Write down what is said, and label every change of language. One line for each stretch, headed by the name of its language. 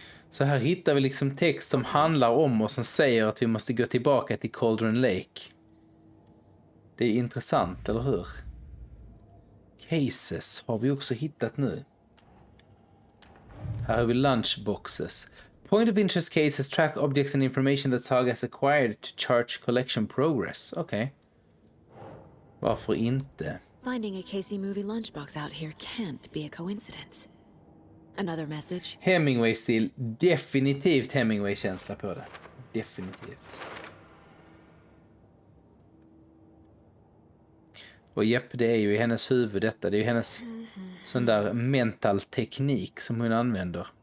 Swedish: Så här hittar vi liksom text som handlar om och som säger att vi måste gå tillbaka till Cauldron Lake. Det är intressant, eller hur? Cases har vi också hittat nu. Här har vi lunchboxes.
English: Point of interest cases track objects and information that Saga has acquired to chart collection progress.
Swedish: Okej. Varför inte?
English: Finding a Casey movie lunchbox out here can't be a coincidence. Another message.
Swedish: Hemingway-stil. Definitivt Hemingway-känsla på det. Definitivt. Och japp, det är ju i hennes huvud detta. Det är ju hennes sån där mental teknik som hon använder.